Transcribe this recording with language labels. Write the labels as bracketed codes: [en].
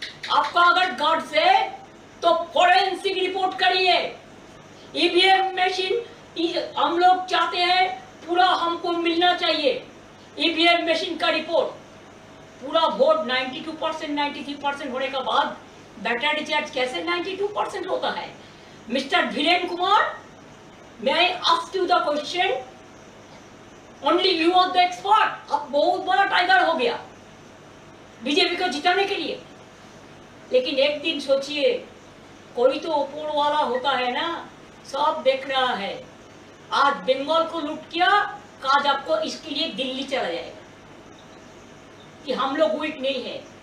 [hi] आपका अगर गट्स है तो फोरेंसिक रिपोर्ट करिए। ईवीएम मशीन हम लोग चाहते हैं पूरा हमको मिलना चाहिए। ईवीएम मशीन का रिपोर्ट, पूरा वोट 92% 93% होने के बाद बैटर डिचार्ज कैसे 92% होता है? [en] Mister Dhiren Kumar, may I ask you the question? Only you are the expert। [hi] अब बहुत बड़ा टाइगर हो गया बीजेपी को जिताने के लिए। लेकिन एक दिन सोचिए, कोई तो ऊपर वाला होता है ना, सब देख रहा है। आज बंगाल को लूट किया, आज आपको इसके लिए दिल्ली चला जाएगा कि हम लोग वीक नहीं है।